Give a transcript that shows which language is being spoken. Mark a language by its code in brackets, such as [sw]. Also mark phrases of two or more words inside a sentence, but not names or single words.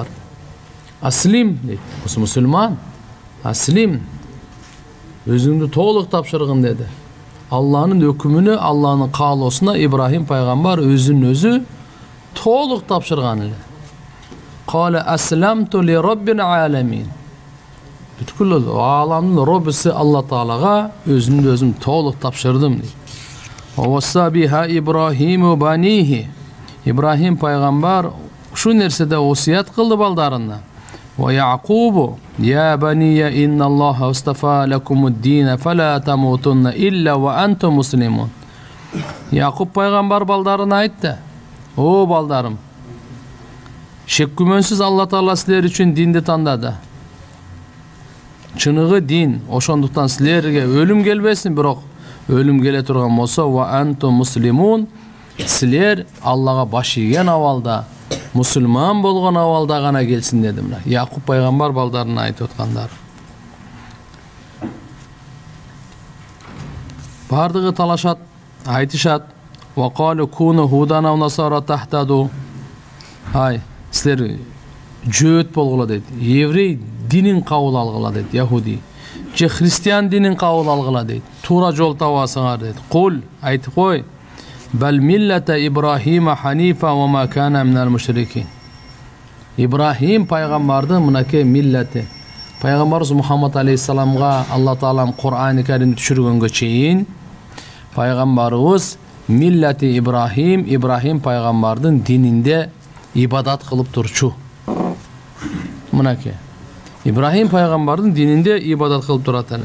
[ky] Аслим дейт, мусулман. Аслим, өзүңдү толук тапшыргын деди. Алланын өкүмүнө, Алланын каалоосуна Ибрахим пайгамбар өзүн толук тапшырган эле. [ar] قال أسلمت لرب العالمين. [ky] Бүткүл ааламдын роббусы Алла Таалага өзүм толук тапшырдым дейт. [ar] ووصى بها إبراهيم بنيه. [ky] Ибрахим пайгамбар ушу нерседе осуят кылды балдарына. [ar] ويعقوب يا بني إن الله اصطفى لكم الدين فلا تموتن إلا وأنتم مسلمون." [ky] Яқуб пайгамбар балдарына айтты: "О балдарым, шек күмөнсүз Алла Таала силер үчүн динди тандады. Чыныгы дин, ошондуктан силерге өлүм келбесин, бирок өлүм келе турган болсо [ar] وأنتم مسلمون, [ky] силер Аллага баш ийген абалда, мусулман болгон абалда гана келсин" деди. Мына Яқуб пайгамбар балдарына айтып аткандар. Бардыгы талашат, айтышат: [ar] "وقالوا كونوا هودا أو نصارى تهتدوا." [ky] Силер жөөт болгула дейт. Еврей динин кабыл алгыла дейт, яһуди. Же христиан динин кабыл алгыла дейт. Туура жол табасыңар дейт. [ar] Кул, [ky] айтып кой: [ar] "بل ملة إبراهيم حنيفا وما كان من المشركين." [ky] Ибрахим пайгамбардын мынакей миллати. Пайгамбарыбыз Мухаммад алейхиссаламга Алла Таалам Кур'ан-ы Карим түшүргөнгө чейин пайгамбарыбыз миллати Ибрахим пайгамбардын дининде ибадат кылып турчу. Мынакей Ибрахим пайгамбардын дининде ибадат кылып турат эле.